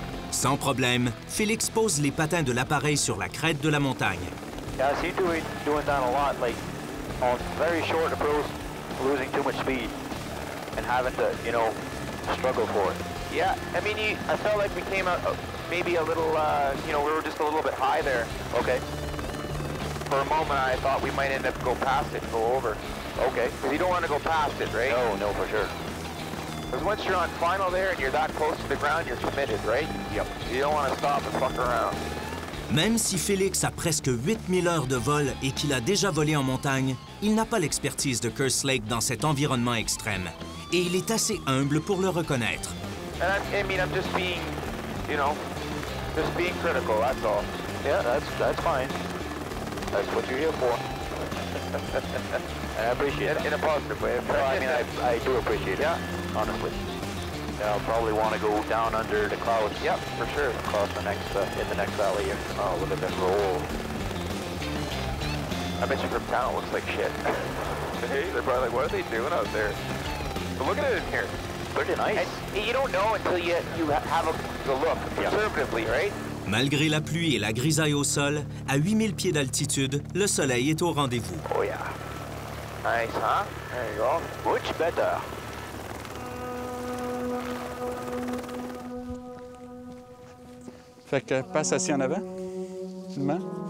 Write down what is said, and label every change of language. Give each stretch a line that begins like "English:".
French: Sans problème, Félix pose les patins de l'appareil sur la crête de la montagne.
English: Yeah, I see doing that a lot, like on very short approach, losing too much speed and having to, struggle for it. Yeah, I mean, I felt like we came out maybe a little, we were just a little bit high there. Okay. For a moment, I thought we might end up go past it and go over. Okay. Because you don't want to go past it, right? No, for sure. Because once you're on final there and you're that close to the ground, you're committed, right? Yep. You don't want to stop and fuck around.
French: Même si Félix a presque 8000 heures de vol et qu'il a déjà volé en montagne, il n'a pas l'expertise de Kerslake dans cet environnement extrême. Et il est assez humble pour le reconnaître.
English: I mean, I'm just being, just being critical, that's all. Yeah, that's fine. That's what you're here for. And I appreciate it. In a positive way. Well, I mean, I do appreciate it, honestly. I'll probably want to go down under the clouds. Yep, for sure. Across the next, in the next valley here. Oh, look at that roll. I bet you from town it looks like shit. Hey, they're probably like, what are they doing out there? But look at it in here. Pretty nice. And you don't know until you have a look, conservatively, right?
French: Malgré la pluie et la grisaille au sol, à 8000 pieds d'altitude, le soleil est au rendez-vous.
English: Oh yeah. Nice, huh? There you go. Much better.
French: Fait que passe assis en avant, finalement.